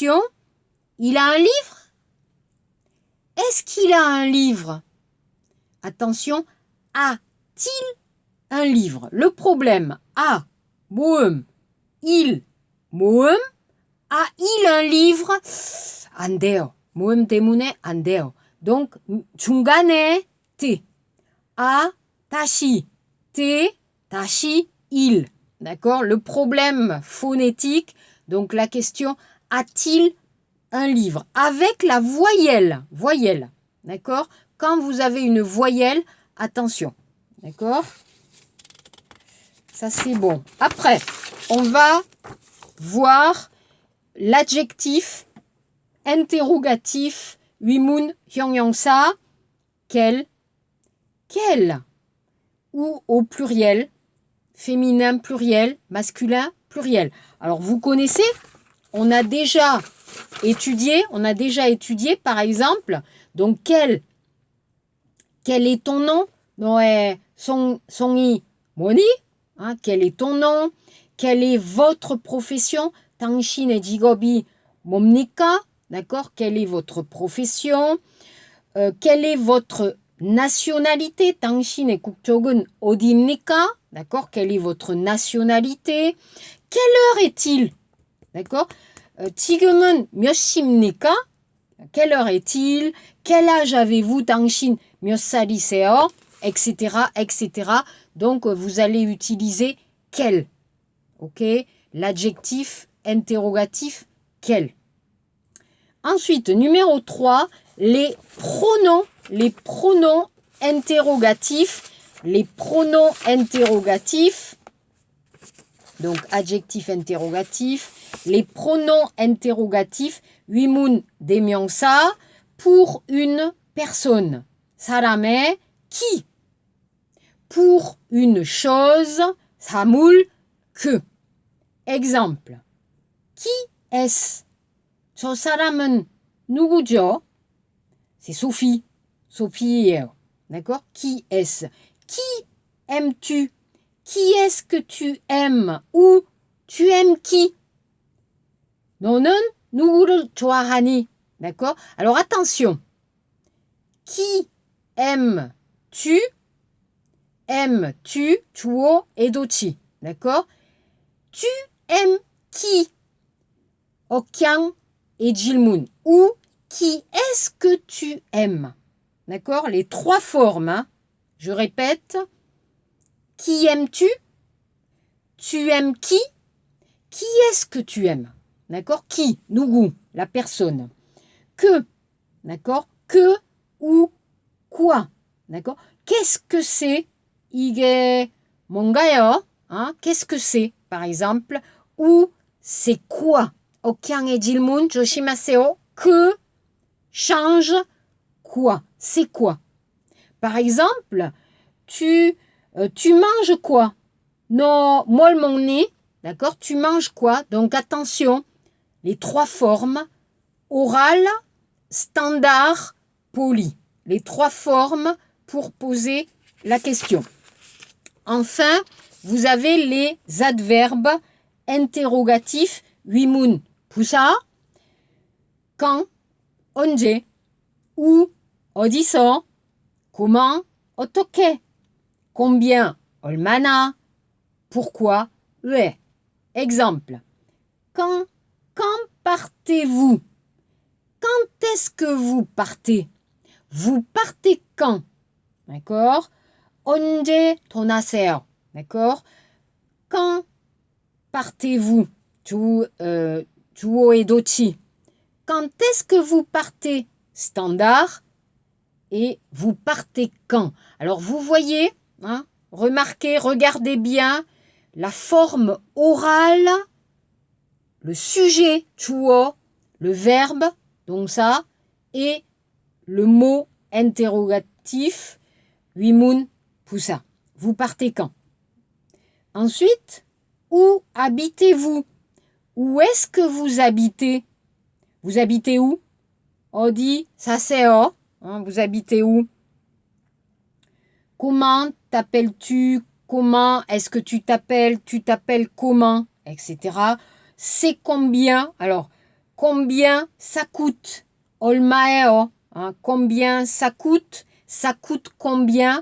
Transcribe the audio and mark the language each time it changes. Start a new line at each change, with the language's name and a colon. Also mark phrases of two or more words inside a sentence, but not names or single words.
French: Question, Il a un livre? Est-ce qu'il a un livre? Attention, a-t-il un livre? Le problème, il, 모음, a-il un livre?
Korean: 안 돼요. 모음 때문에 안 돼요. Donc, 중간에 t. 다시, t, 다시,
French: il. D'accord? Le problème phonétique, donc la question, a-t-il un livre? Avec la voyelle. Voyelle. D'accord? Quand vous avez une voyelle, attention. D'accord? Ça, c'est bon. Après, on va voir l'adjectif interrogatif
Korean: 위문 형용사
French: quel ou au pluriel, féminin pluriel, masculin pluriel. Alors vous connaissez, on a déjà étudié par exemple, donc quel est ton nom?
Korean: 너의 성이 뭐니?
French: Hein, quel est ton nom? Quelle est votre profession?
Korean: 당신의 직업이 뭡니까?
French: D'accord? Quelle est votre profession? Quelle est votre nationalité?
Korean: 당신의 국적은 어디입니까?
French: D'accord? Quelle est votre nationalité? Quelle heure est-il? D'accord?
Korean: 지금은 몇 시입니까?
French: Quelle heure est-il? Quel âge avez-vous?
Korean: 당신 몇 살이세요?
French: Etc. etc. Donc, vous allez utiliser quel. Ok? L'adjectif interrogatif quel. Ensuite, numéro 3, les pronoms interrogatifs. Les pronoms interrogatifs. Donc, adjectif interrogatif. Les pronoms interrogatifs.
Korean: 위문 대명사
French: pour une personne. 사람의 qui. Pour une chose.
Korean: 사물 그.
French: Exemple. Qui est-ce?
Korean: 저 사람은 누구죠?
French: C'est Sophie. Sophie예요. D'accord? Qui est-ce? Qui aimes-tu? Qui est-ce que tu aimes? Ou tu aimes qui?
Korean: 너는 누구를 좋아하니?
French: D'accord? Alors attention. Qui aimes-tu? Aimes-tu?
Korean: 주어 에도치.
French: D'accord? Tu aimes qui? 억양 et 질문. Ou qui est-ce que tu aimes? D'accord? Les trois formes. Hein? Je répète. Qui aimes-tu? Tu aimes qui? Qui est-ce que tu aimes? D'accord? Qui? 누구? La personne. Que? D'accord? Que ou quoi? D'accord? Qu'est-ce que c'est?
Korean: 이게 뭔가요?
French: Hein? Qu'est-ce que c'est? Par exemple. Ou c'est quoi?
Korean: 억양의 질문 조심하세요.
French: Que change quoi? C'est quoi? Par exemple, tu manges quoi?
Korean: 너 뭘 먹니?
French: D'accord? Tu manges quoi? Donc attention, les trois formes, oral, standard, poli. Les trois formes pour poser la question. Enfin, vous avez les adverbes interrogatifs,
Korean: 위문, 부사,
French: quand, 언제, où, 어디서, comment, 어떻게, combien, 얼마나, pourquoi, 왜. Exemple. Quand partez-vous? Quand est-ce que vous partez? Vous partez quand? D'accord?
Korean: 언제 떠나세요?
French: D'accord? Quand partez-vous?
Korean: 주어 에도치.
French: Quand est-ce que vous partez? Standard. Et vous partez quand? Alors vous voyez, hein, remarquez, regardez bien la forme orale, le sujet, 주어, le verbe, donc ça, et le mot interrogatif,
Korean: 위문, 부사.
French: Vous partez quand? Ensuite, où habitez-vous? Où est-ce que vous habitez? Vous habitez où?
Korean: 어디 사세요?
French: Hein, vous habitez où? Comment t'appelles-tu? Comment est-ce que tu t'appelles? Tu t'appelles comment? Etc. C'est combien? Alors, Combien ça coûte? Olmaeo. Hein, combien ça coûte? Ça coûte combien?